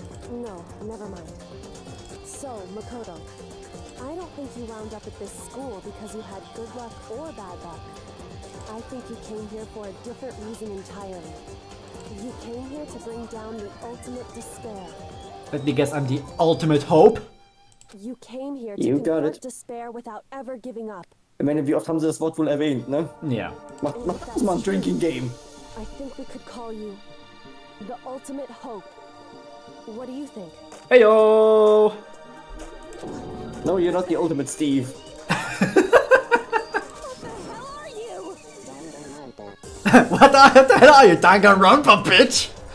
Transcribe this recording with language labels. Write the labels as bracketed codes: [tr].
[en] No, never mind. So, Makoto, I don't think you wound up at this school because you had good luck or bad luck. I think you came here for a different reason entirely. You came here to bring down the ultimate despair. Let me guess, I'm the ultimate hope? You came here to You got convert it. despair without ever giving up. [de] Ich meine, wie oft haben sie das Wort wohl erwähnt, ne? Ja. Macht das mal ein Drinking Game. [en] I think we could call you the ultimate hope. What do you think? Heyo! No, you're not the ultimate Steve. What the hell are you, Danganronpa, bitch?